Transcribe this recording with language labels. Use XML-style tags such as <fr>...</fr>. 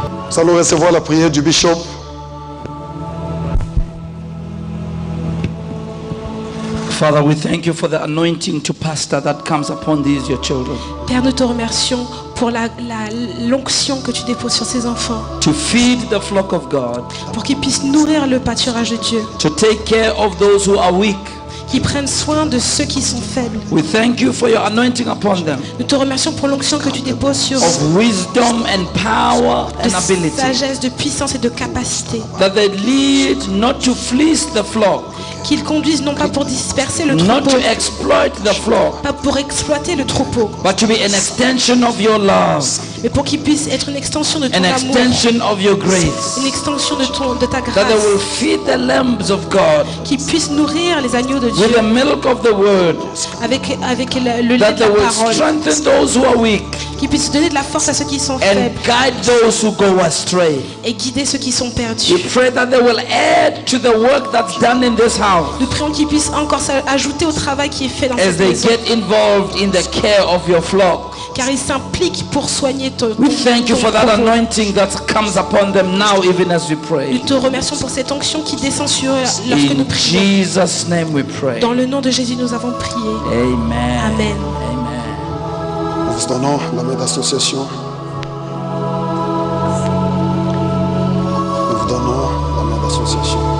<fr>Nous allons recevoir la prière du bishop.</fr> <en>Father, we thank you for the anointing to pastor that comes upon these, your children.</en> <fr>Père, nous te remercions pour l'onction que tu déposes sur ces enfants.</fr> <en>To feed the flock of God.</en> <fr>Pour qu'ils puissent nourrir le pâturage de Dieu.</fr> <en>To take care of those who are weak.</en> <fr>Qui prennent soin de ceux qui sont faibles.</fr> <en>We thank you for your anointing upon them.</en> <fr>Nous te remercions pour l'onction que tu déposes sur eux.</fr> <en>Of wisdom and power and ability.</en> <fr>De sagesse, de puissance et de capacité.</fr> <en>That they lead not to fleece the flock.</en> <fr>Qu'ils conduisent non pas pour disperser le troupeau.</fr> <en>Not to exploit the flock.</en> <fr>Pas pour exploiter le troupeau.</fr> <en>But to be an extension of your love.</en> <fr>Mais pour qu'ils puissent être une extension de ton amour.</fr> <en>An extension of your grace.</en> <fr>Une extension de ta grâce.</fr> <en>That they will feed the lambs of God.</en> <fr>Qu'ils puissent nourrir les agneaux de Dieu.</fr> <en>With the milk of the word.</en> <fr>Avec le lait de la parole.</fr> <en>Strengthen those who are weak.</en> <fr>Qu'ils puissent donner de la force à ceux qui sont faibles.</fr> <en>And guide those who go astray.</en> <fr>Et guider ceux qui sont perdus.</fr> <en>We pray that they will add to the work that's done in this house.</en> <fr>Nous prions qu'ils puissent encore ajouter au travail qui est fait dans cette maison.</fr> <en>As they get involved in the care of your flock.</en> <fr>Car ils s'impliquent pour soigner ton</fr> <en>We thank you for that anointing that comes upon them now, even as we pray.</en> <fr>Nous te remercions pour cette onction qui descend sur eux lorsque nous prions.</fr> <en>In Jesus' name we pray.</en> <fr>Dans le nom de Jésus, nous avons prié.</fr> <en>Amen.</en> <fr>Amen. Nous vous donnons la main d'association. Nous vous donnons la main d'association.</fr>